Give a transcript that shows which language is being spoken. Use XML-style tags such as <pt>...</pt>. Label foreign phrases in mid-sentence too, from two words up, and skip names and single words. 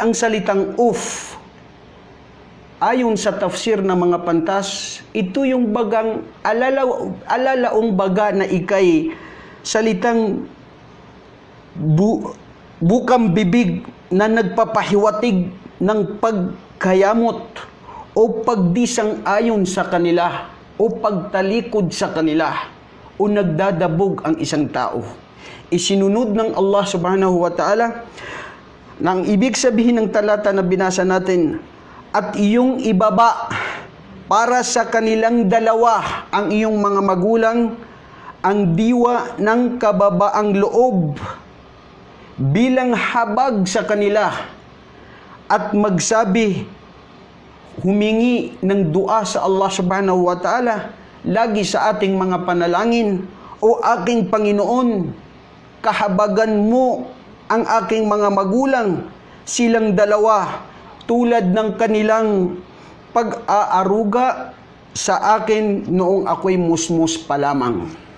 <tl>Ang salitang "of", ayon sa tafsir ng mga pantas, ito yung bagang alalaong baga na ikay salitang bukang bibig na nagpapahiwatig ng pagkayamot o pagdisang ayon sa kanila o pagtalikod sa kanila o nagdadabog ang isang tao. Isinunod ng Allah</tl> <ar>سبحانه وتعالى</ar> <tl>na ang ibig sabihin ng talata na binasa natin, at iyong ibaba para sa kanilang dalawa, ang iyong mga magulang, ang diwa ng kababaang loob bilang habag sa kanila, at magsabi, humingi ng dua sa Allah</tl> <ar>سبحانه وتعالى</ar> <tl>lagi sa ating mga panalangin, o aking Panginoon, kahabagan mo ang aking mga magulang, silang dalawa, tulad ng kanilang pag-aaruga sa akin noong ako'y musmus pa lamang.</tl>